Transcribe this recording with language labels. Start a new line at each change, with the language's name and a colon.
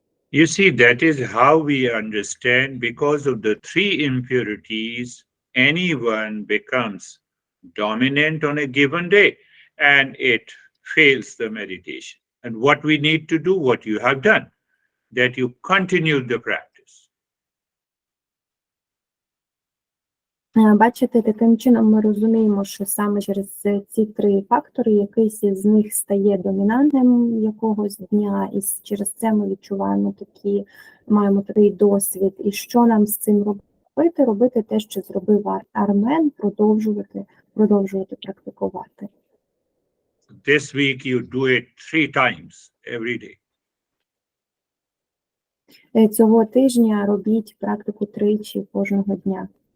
English: You see, that is how we understand, because of the three impurities, anyone becomes dominant on a given day and it fails the meditation. And what we need to do, what you have done, that you continue the practice.
Ukrainian: Бачите, таким чином ми розуміємо, що саме через ці три фактори якийсь із них стає домінантним якогось дня, і через це ми відчуваємо маємо такий досвід. І що нам з цим робити? Робити те, що зробив Армен, продовжувати практикувати.
English: This week you do it 3 times every day.
Ukrainian: Цього тижня робіть практику 3 кожного дня.